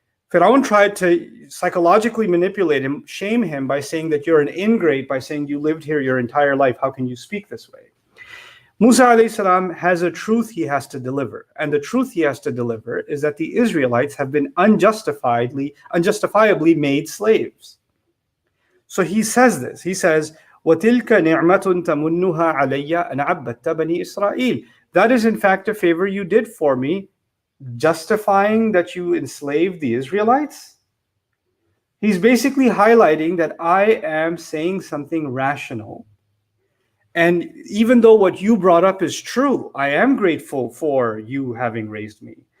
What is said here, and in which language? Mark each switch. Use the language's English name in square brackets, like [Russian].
[English] Fir'aun tried to psychologically manipulate him, shame him by saying that you're an ingrate, by saying you lived here your entire life. How can you speak this way? Musa alayhi salam has a truth he has to deliver. And the truth he has to deliver is that the Israelites have been unjustifiably made slaves. So he says this. He says, [Arabic] وَتِلْكَ نِعْمَةٌ تَمُنُّهَا عَلَيَّ أَنْ عَبَّدْتَ بَنِي إِسْرَائِيلَ. [English] That is in fact a favor you did for me, justifying that you enslaved the Israelites. He's basically highlighting that I am saying something rational. And even though what you brought up is true, I am grateful for you having raised me.